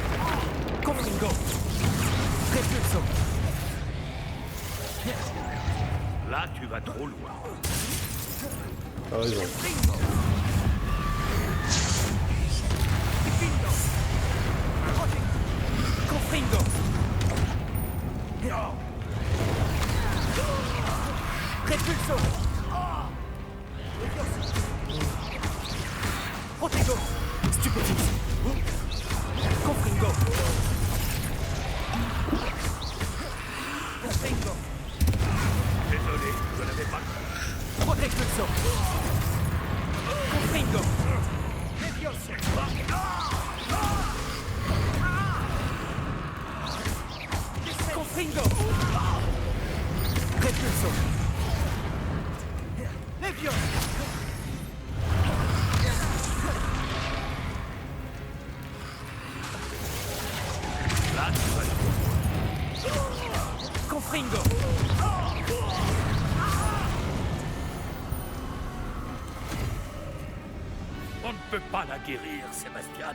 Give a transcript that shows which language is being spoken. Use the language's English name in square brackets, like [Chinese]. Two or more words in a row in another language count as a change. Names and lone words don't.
[French] Confringo! Repulso! Là, tu vas trop loin. T'as raison. Confringo. Repulso. Protego. Stupéfix. Confringo. Confringo. Désolé, je n'avais pas... Protexpulso. Confringo. Confringo. Repulso. Levioso. Là, tu vas trop loin. Confringo. On ne peut pas la guérir, Sébastien.